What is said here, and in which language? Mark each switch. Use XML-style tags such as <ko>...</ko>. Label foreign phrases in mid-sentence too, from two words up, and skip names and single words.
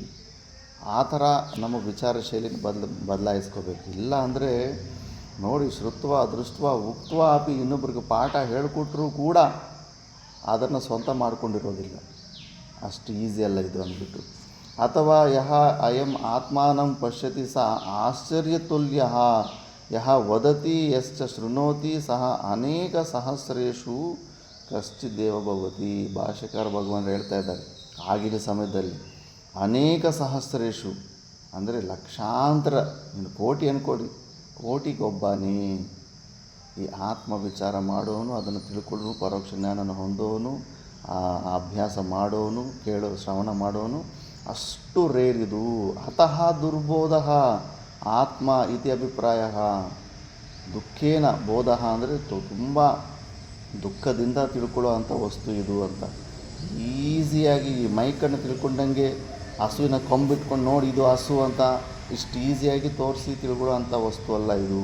<kn>ಆ ಥರ ನಮ್ಮ ವಿಚಾರ ಶೈಲಿನ ಬದಲಾಯಿಸ್ಕೋಬೇಕು. ಇಲ್ಲ ಅಂದರೆ ನೋಡಿ,</kn> <sa>ಶ್ರುತ್ವ ದೃಷ್ಟ್ವ ಉಕ್ತ್ವ ಅಪಿ,</sa> <kn>ಇನ್ನೊಬ್ರಿಗೆ ಪಾಠ ಹೇಳಿಕೊಟ್ರೂ ಕೂಡ ಅದನ್ನು ಸ್ವಂತ ಮಾಡಿಕೊಂಡಿರೋದಿಲ್ಲ. ಅಷ್ಟು ಈಸಿ ಅಲ್ಲ ಇದು ಅಂದ್ಬಿಟ್ಟು. ಅಥವಾ</kn> <sa>ಯಹ ಅಯಂ ಆತ್ಮಾನಂ ಪಶ್ಯತಿ ಸ ಆಶ್ಚರ್ಯತುಲ್ಯ ಯಹ ವದತಿ ಯಶ್ಚ ಶೃಣೋತಿ ಸಹ ಅನೇಕ ಸಹಸ್ರೇಷು ಕಶ್ಚಿದೇವ ಭವತಿ.</sa> <kn>ಭಾಷ್ಯಕಾರ ಭಗವಾನ್ ಹೇಳ್ತಾ ಇದ್ದಾರೆ, ಆಗಿನ ಸಮಯದಲ್ಲಿ</kn> <sa>ಅನೇಕ ಸಹಸ್ರೇಷು</sa> <kn>ಅಂದರೆ ಲಕ್ಷಾಂತರ, ನೀನು ಕೋಟಿ ಅಂದ್ಕೊಡಿ, ಕೋಟಿಗೊಬ್ಬನೇ ಈ ಆತ್ಮ ವಿಚಾರ ಮಾಡೋನು, ಅದನ್ನು ತಿಳ್ಕೊಳ್ಳೋನು, ಪರೋಕ್ಷ ಜ್ಞಾನನ ಹೊಂದೋನು, ಅಭ್ಯಾಸ ಮಾಡೋನು, ಶ್ರವಣ ಮಾಡೋನು ಅಷ್ಟು ರೇರಿದು.</kn> <sa>ಅತಃ ದುರ್ಬೋಧ ಆತ್ಮ ಇತಿ ಅಭಿಪ್ರಾಯ. ದುಃಖೇನ ಬೋಧ</sa> <kn>ಅಂದರೆ ತುಂಬ ದುಃಖದಿಂದ ತಿಳ್ಕೊಳ್ಳೋ ಅಂಥ ವಸ್ತು ಇದು ಅಂತ. ಈಸಿಯಾಗಿ ಈ ಮೈಕನ್ನು ತಿಳ್ಕೊಂಡಂಗೆ ಹಸುವಿನ ಕೊಂಬಿಟ್ಕೊಂಡು ನೋಡಿ ಇದು ಹಸು ಅಂತ ಇಷ್ಟು ಈಸಿಯಾಗಿ ತೋರಿಸಿ ತಿಳ್ಕೊಳ್ಳೋ ಅಂಥ ವಸ್ತು ಅಲ್ಲ ಇದು.</kn>